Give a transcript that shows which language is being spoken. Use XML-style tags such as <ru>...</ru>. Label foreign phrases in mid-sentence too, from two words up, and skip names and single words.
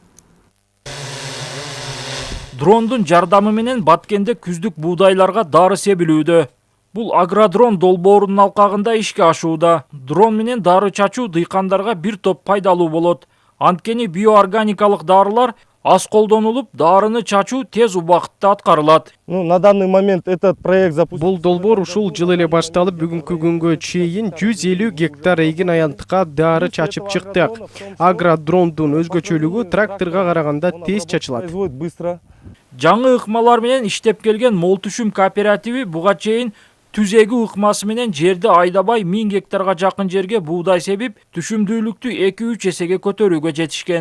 <ky>Дрондун жардамы менен Баткенде күздүк буудайларга дары себилүүдө. Бул агродрон долбоорунун алкагында ишке ашууда. Дрон менен дары чачуу дыйкандарга бир топ пайдалуу болот. Анткени биоорганикалык дарылар аз колдонулуп, дарыны чачуу тез убакытта аткарылат.</ky> <ru>На данный момент этот проект запустил.</ru> <ky>Бул долбоор ушул жылы эле башталып, бүгүнкү күнгө чейин 150 гектар эгин аянтыкка дары чачып чыктык. Агродрондун өзгөчөлүгү тракторго караганда тез чачылат. Жаңы ыкмалар менен иштеп келген Мол Түшүм кооперативи буга чейин түзеги ыкмасы менен жерди айдабай 1000 гектарга жакын жерге буудай себип, түшүмдүүлүктү 2-3 эсеге көтөрүүгө жетишкен.</ky>